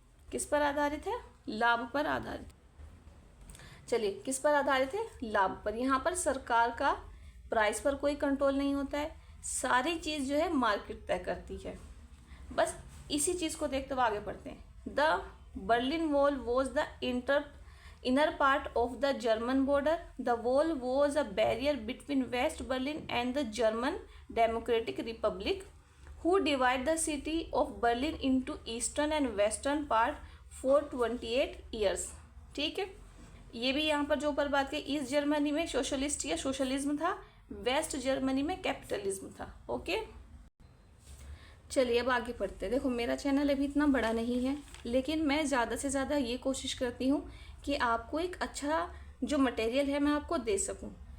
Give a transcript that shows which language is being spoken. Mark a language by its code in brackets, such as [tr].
[hi] किस पर आधारित है? लाभ पर आधारित। चलिए, किस पर आधारित है? लाभ पर। यहाँ पर सरकार का प्राइस पर कोई कंट्रोल नहीं होता है, सारी चीज़ जो है मार्केट तय करती है। बस इसी चीज़ को देखते हुए आगे बढ़ते हैं। [en] The Berlin wall was the inner part of the German border. The wall was a barrier between West Berlin and the German Democratic Republic, who divided the city of Berlin into eastern and western part for 28 years. [hi] ठीक है, ये भी यहाँ पर जो ऊपर बात की, ईस्ट जर्मनी में सोशलिस्ट या सोशलिज्म था, वेस्ट जर्मनी में कैपिटलिज्म था। ओके, चलिए अब आगे पढ़ते हैं। देखो, मेरा चैनल अभी इतना बड़ा नहीं है, लेकिन मैं ज़्यादा से ज़्यादा ये कोशिश करती हूँ कि आपको एक अच्छा जो मटेरियल है मैं आपको दे सकूं।